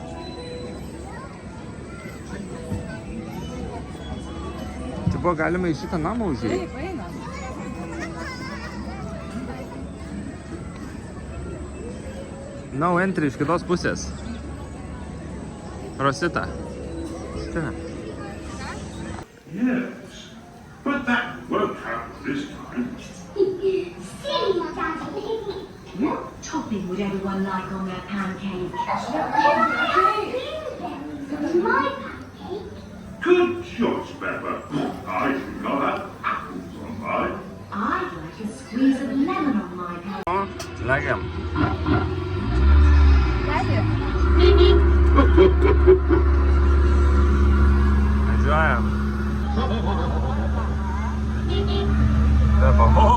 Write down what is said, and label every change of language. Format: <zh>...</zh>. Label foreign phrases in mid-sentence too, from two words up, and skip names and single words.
<lt>Čia buvo galima į šitą namą užėjti. Taip, einam.</lt> <en>No entry</en> <lt>iš kitos pusės. Rosita. Čia.</lt> <en>Yes, but that won't happen this time. What topping would everyone like on their pancake? Good choice, Pepper. I think I'll have apples on mine. I'd like a squeeze of lemon on my pancake.</en> <lt>Legiam. Važiuojam. Pepa.</lt>